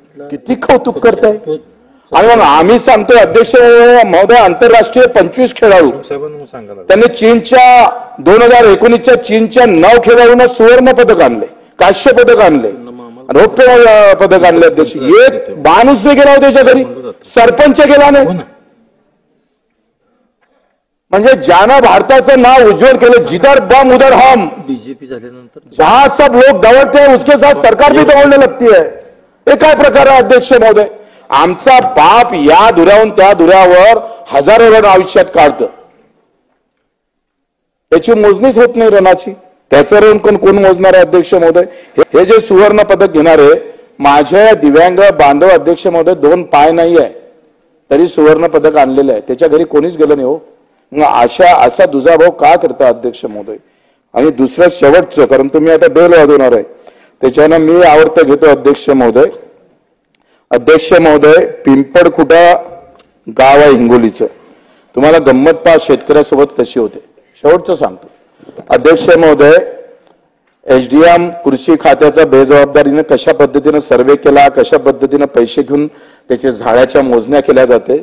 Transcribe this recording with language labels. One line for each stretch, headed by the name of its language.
Marathi: किती कौतुक करताय. आणि मग आम्ही सांगतोय अध्यक्ष महोदय आंतरराष्ट्रीय 25 खेळाडू त्यांनी चीनच्या 2019च्या चीनच्या 9 खेळाडूंना सुवर्ण पदक आणले, कांस्य पदक आणले, रौप्य पदक आणले. अध्यक्ष एक माणूस नाही गेला त्याच्या घरी, सरपंच गेला नाही. म्हणजे ज्यानं भारताचं नाव उज्ज्वल केलं,
Hindi: जिधर बम उधर हम,
Marathi: बीजेपी झाल्यानंतर
Hindi: जहां सब लोग दौड़ते हैं उसके साथ सरकार भी दौड़ने लगती है.
Marathi: हे काय प्रकार आहे अध्यक्ष महोदय? आमचा बाप या धुऱ्याहून त्या धुऱ्यावर हजारो रन आयुष्यात काढतं, त्याची मोजणीच होत नाही रनाची. त्याचं रन कोण मोजणार आहे अध्यक्ष महोदय? हे जे सुवर्ण पदक घेणारे माझ्या दिव्यांग बांधव अध्यक्ष महोदय 2 पाय नाही आहे तरी सुवर्ण पदक आणलेलं आहे, त्याच्या घरी कोणीच गेलं नाही हो. असा दुजाभाव का करता अध्यक्ष महोदय? आणि दुसरं शेवटचं, कारण तुम्ही आता बेल वाजवणार आहे त्याच्यानं मी आवडतं घेतो अध्यक्ष महोदय. अध्यक्ष महोदय पिंपळखुटा गाव आहे हिंगोलीचं, तुम्हाला गंमत पहा शेतकऱ्यासोबत कशी होते. शेवटचं सांगतो अध्यक्ष महोदय, एसडीएम कृषी खात्याचा बेजबाबदारीने कशा पद्धतीने सर्वे केला, कशा पद्धतीने पैसे घेऊन त्याचे झाडाच्या मोजण्या केल्या जाते.